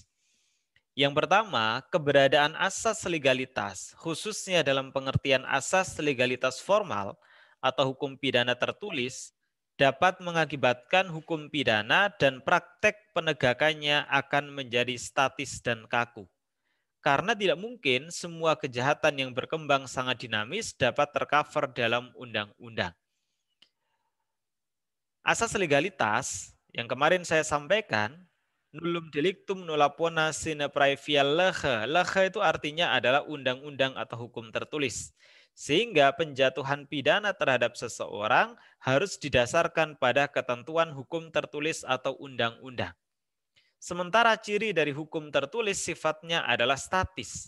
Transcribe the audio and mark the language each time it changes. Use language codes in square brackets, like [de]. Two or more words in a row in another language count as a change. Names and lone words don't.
[id] Yang pertama, keberadaan asas legalitas, khususnya dalam pengertian asas legalitas formal atau hukum pidana tertulis, dapat mengakibatkan hukum pidana dan praktek penegakannya akan menjadi statis dan kaku. Karena tidak mungkin semua kejahatan yang berkembang sangat dinamis dapat tercover dalam undang-undang. Asas legalitas yang kemarin saya sampaikan, [la] nullum delictum nulla pona sine praevia lege. [id] Lege itu artinya adalah undang-undang atau hukum tertulis. Sehingga penjatuhan pidana terhadap seseorang harus didasarkan pada ketentuan hukum tertulis atau undang-undang. Sementara ciri dari hukum tertulis sifatnya adalah statis.